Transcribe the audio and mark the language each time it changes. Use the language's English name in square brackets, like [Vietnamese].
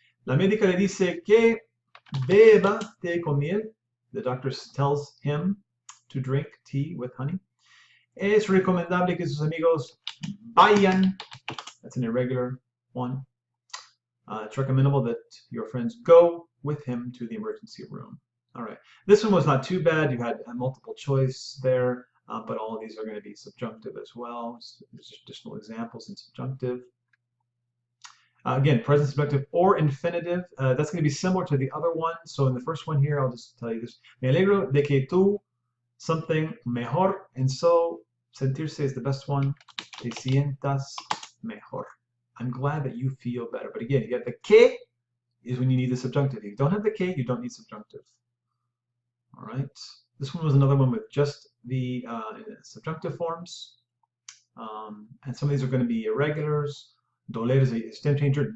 [Spanish] La médica le dice que beba té con miel. [English] The doctor tells him to drink tea with honey. [Spanish] Es recomendable que sus amigos vayan. [English] That's an irregular one. It's recommendable that your friends go with him to the emergency room. All right. This one was not too bad. You had a multiple choice there, but all of these are going to be subjunctive as well. So there's additional examples in subjunctive. Again, present subjunctive or infinitive. That's going to be similar to the other one. So in the first one here, I'll just tell you this. [Spanish] Me alegro de que tú [English] something [Spanish] mejor. [English] And so sentirse is the best one. [Spanish] Te sientas mejor. [English] I'm glad that you feel better. But again, you get the que is when you need the subjunctive. If you don't have the que, you don't need subjunctive. All right. This one was another one with just the subjunctive forms. And some of these are going to be irregulars. Doler is a stem changer.